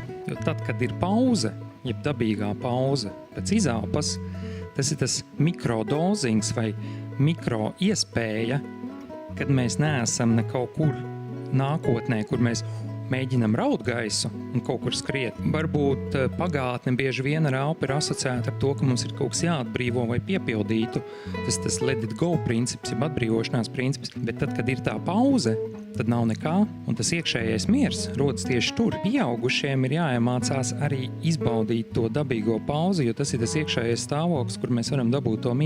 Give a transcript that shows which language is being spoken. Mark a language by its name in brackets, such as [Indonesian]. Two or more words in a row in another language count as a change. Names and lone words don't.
[Latvian] Jo tad, kad ir pauze, jeb dabīgā pauze pēc izelpas, tas ir tas mikrodozings vai mikro iespēja, kad mēs neesam ne kaut kur nākotnē, kur mēs mēģinam raut gaisu un kaut kur skriet. Varbūt pagātne bieži vien ar elpu ir asociēta ar to, ka mums ir kaut kas jāatbrīvo vai piepildītu. Tas [English] let it go [Latvian] princips, jeb atbrīvošanās princips. Bet tad, kad ir tā pauze, tad nav nekā, un tas iekšējais miers rodas tieši tur. Pieaugušiem ir jāiemācās arī izbaudīt to dabīgo pauzi, jo tas ir tas iekšējais stāvoklis, kur mēs varam dabūt to mieru.